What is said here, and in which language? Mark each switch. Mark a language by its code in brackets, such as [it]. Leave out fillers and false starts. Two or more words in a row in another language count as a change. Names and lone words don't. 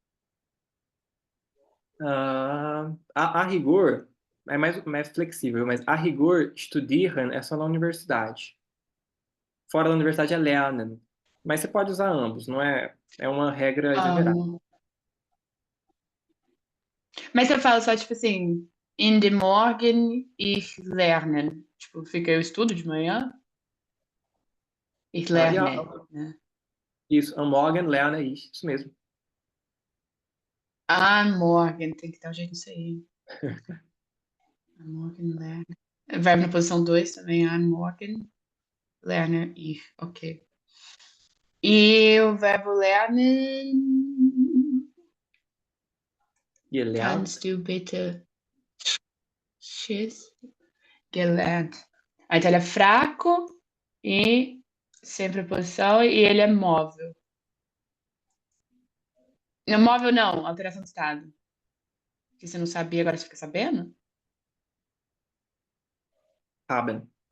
[pt] A rigor, é mais flexível, mas a rigor, studieren é só na universidade. Fora da universidade é lernen. Mas você pode usar ambos, não é? É uma regra exagerada. Amo. Mas eu falo só, tipo assim, [en] in the [de] Morgen ich lerne. Tipo, fica eu estudo de manhã, ich Ja, lerne, [pt] né? isso, [de] am Morgen lerne ich. [pt] Isso mesmo. Ah, Morgen, tem que dar um jeito nisso aí. [de] Am Morgen lerne. [pt] Verbo na posição 2 também, [de] am Morgen lerne ich. [pt] Ok. E o verbo lernen. Gelernt. [de] Kannst du bitte Schiss gelernt? [pt] Aí então ele é fraco. E sem preposição, e ele é móvel. Não, móvel não, alteração de estado. Que você não sabia, agora você fica sabendo? Haben.